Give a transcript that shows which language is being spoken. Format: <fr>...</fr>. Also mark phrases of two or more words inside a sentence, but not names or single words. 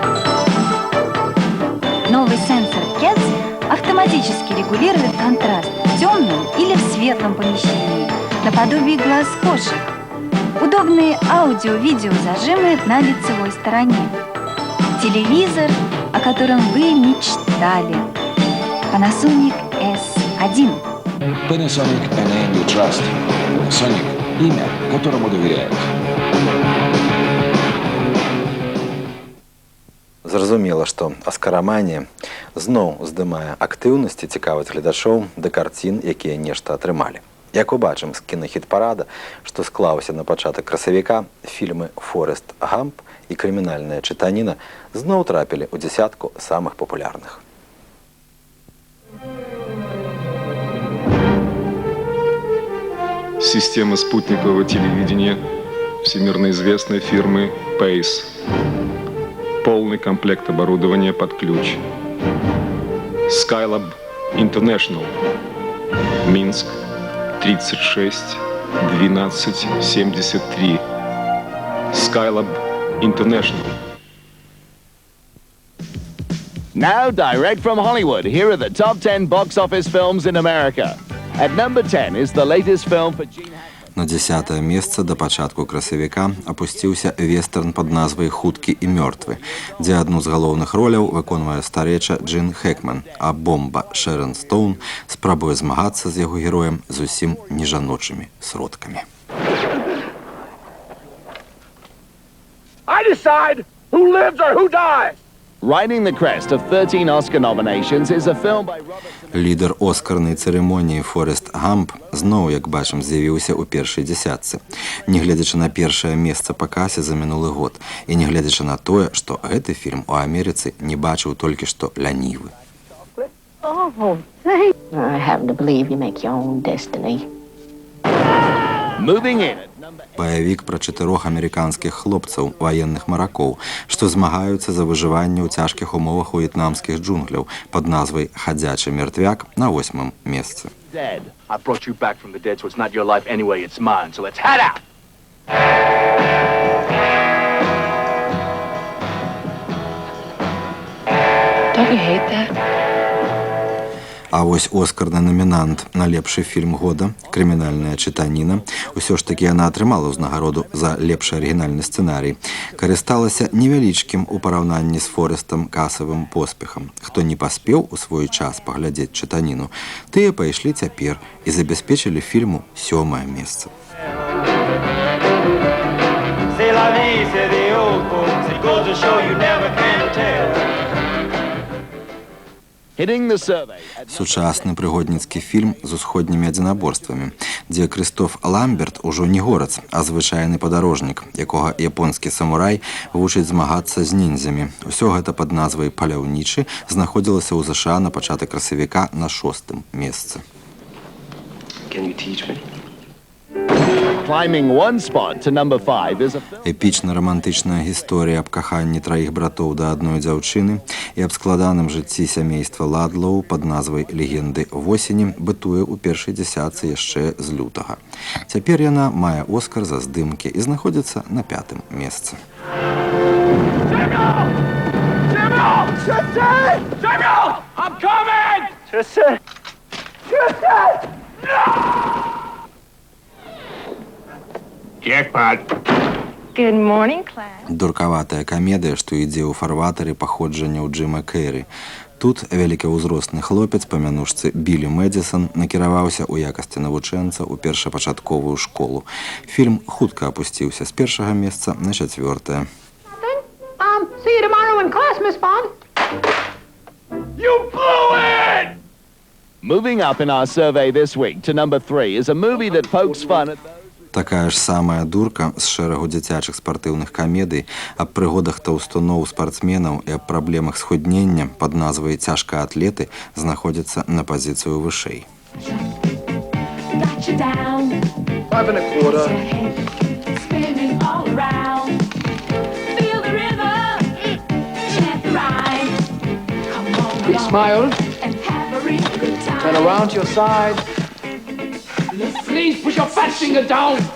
<ru>Новый сенсор CATS автоматически регулирует контраст в темном или в светлом помещении, наподобие глаз кошек. Удобные аудио-видео-зажимы на лицевой стороне. Телевизор, о котором вы мечтали. Panasonic S1.</ru> <en>Panasonic – a name you trust.</en> <ru>Panasonic – имя, которому доверяют.</ru> <be>Зразумела, што аскараманія зноў здымае актыўнасць і цікавасць гледачоў да карцін, якія нешта атрымалі. Як убачым з кінахіт-парада, што склаўся на пачатак красавіка, фільмы «Форест Гамп» і «Крымінальная чытаніна» зноў трапілі ў дзясятку самых папулярных.</be> <ru>Система спутникового телевидения всемирно известной фирмы Pace. Полный комплект оборудования под ключ. Skylab International. Минск, 36 12 73. Skylab International.</ru> <en>Now, direct from Hollywood, here are the top 10 box office films in America. At number 10 is the latest film for Gene Hackman.</en> <be>На 10-е месца да пачатку красавіка апусціўся вестерн пад назвай «Хуткі і мёртвы», дзе адну з галоўных роляў выконвае старэча Джин Хэкман, а бомба Шэрон Стоун спрабуе змагацца з яго героем зусім нежаночымі сродкамі.</be> <en>I decide who lives or who dies. Riding the crest of 13 Oscar nominations is a film by Robert...</en> <be>Лідар оскарнай цырымоніі «Форест Гамп» зноў, як бачым, з'явіўся ў першай дзясятцы, нягледзячы на першае месца па касе за мінулы год і нягледзячы на тое, што гэты фільм у Амерыцы не бачыў толькі што лянівы.</be> <en>Oh, thank you. I happen to believe you make your own destiny. Moving in at number</en> <be>Баявік пра 4 амерыканскіх хлопцаў, ваенных маракоў, што змагаюцца за выжыванне ў цяжкіх умовах у в'етнамскіх джунгляў пад назвай «Хадзячы мертвяк» на 8-м месцы.</be> <en>dead. I brought you back from the dead, so it's not your life anyway, it's mine. So let's head out! Don't you hate that?</en> <be>А вось оскарны намінант на лепшы фільм года «Крымінальная чытаніна» усё ж такі яна атрымала ўзнагароду за лепшы арыгінальны сцэнарый. Карысталася невялічкім у параўнанні з Форэстам касавым поспехам. Хто не паспеў у свой час паглядзець чытаніну, тыя пайшлі цяпер і забяспечылі фільму 7-е месца.</be> <fr>C'est la vie,</fr> <en>c'est the old folks. It goes to show you never can tell. Hitting the survey.</en> <be>Сучасны прыгодніцкі фільм з усходнімі адзінаборствамі, дзе Крыстоф Ламберт ужо не горац, а звычайны падарожнік, якога японскі самурай вучыць змагацца з ніндзямі. Усё гэта пад назвай «Паляўнічы» знаходзілася ў ЗША на пачатак красавіка на 6-м месцы.</be> <en>Can you teach me? Climbing one spot to number 5 is a film.</en> <be>Эпічна-рамантычная гісторыя аб каханні траіх братоў да адной дзяўчыны і аб складаным жыцці сямейства Ладлоў пад назвай «Легенды восені» бытуе ў першай дзясятцы яшчэ з лютага. Цяпер яна мае Оскар за здымкі і знаходзіцца на 5-м месцы.</be> <en>Samuel! I'm coming! Jackpot. Good morning, class.</en> <be>Дуркаватая камедыя, што ідзе ў фарватары паходжанняў Джыма Керрі. Тут вялікаўзросны хлопец па мянушцы Білі Мэдзісон накіраваўся ў якасці навучэнца ў першапачатковую школу. Фільм хутка апусціўся з 1-га месца на 4-е.</be> <en>See you tomorrow in class, Miss Bond. You blew it! Moving up in our survey this week to number 3 is a movie that pokes fun at those.</en> <be>Такая ж самая дурка з шэрагу дзіцячых спартыўных камедый аб прыгодах таўстуноў спартсменаў і аб праблемах схуднення пад назвай «Цяжкаатлеты» знаходзіцца на пазіцыю вышэй.</be> <en>Big smile. Turn around to your side. Please push your fat finger down.</en>